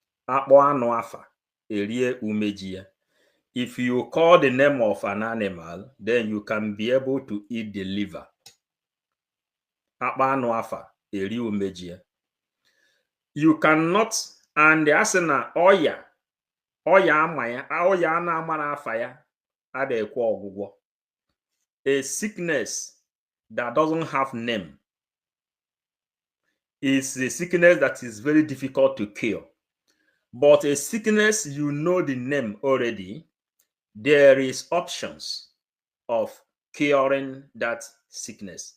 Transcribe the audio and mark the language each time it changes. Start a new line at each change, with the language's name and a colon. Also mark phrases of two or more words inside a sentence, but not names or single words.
Igbo: akpọ anụ afa, erie umeji ya.
English: If you call the name of an animal, then you can be able to eat the liver.
Igbo: Akpọ anụ afa, erie umeji ya.
English: You cannot, and
Igbo: asị na ọya ama ya, ọya na-amara afa ya adịkwa ọgwụgwọ.
English: A sickness that doesn't have name is a sickness that is very difficult to cure. But a sickness you know the name already, there is options of curing that sickness.